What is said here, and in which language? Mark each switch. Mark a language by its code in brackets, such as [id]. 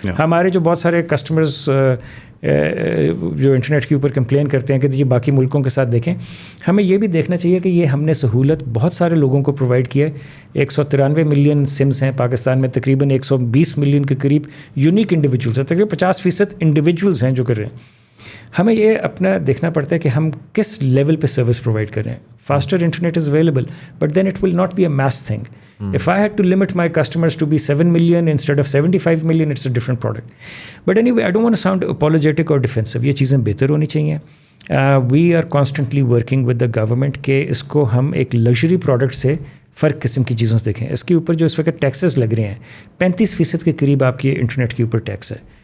[ur] ہمارے جو بہت سارے کسٹمرز جو انٹرنیٹ کے اوپر کمپلین کرتے ہیں کہ یہ باقی ملکوں کے ساتھ دیکھیں, ہمیں یہ بھی دیکھنا چاہیے کہ یہ ہم نے سہولت بہت سارے لوگوں کو پرووائڈ کی ہے. 193 ملین سمز ہیں پاکستان میں, تقریباً 120 ملین کے قریب یونیک انڈیویجولس ہیں, تقریباً 50% انڈیویجولس ہیں جو کر رہے ہیں. ہمیں یہ اپنا دیکھنا پڑتا ہے کہ ہم کس لیول پہ سروس پرووائڈ کر رہے ہیں. [en] Faster internet is available but then it will not be a mass thing. If I had to limit my customers to be 7 million instead of 75 million, it's a different product. But anyway, I don't want to sound apologetic or defensive. [ur] یہ چیزیں بہتر ہونی چاہیے. [en] We are constantly working with the government [ur] کہ اس کو ہم ایک luxury product سے فرق قسم کی چیزوں سے دیکھیں. اس کے اوپر جو اس وقت ٹیکسز لگ رہے ہیں 35% کے قریب آپ کے انٹرنیٹ کے اوپر ٹیکس ہے.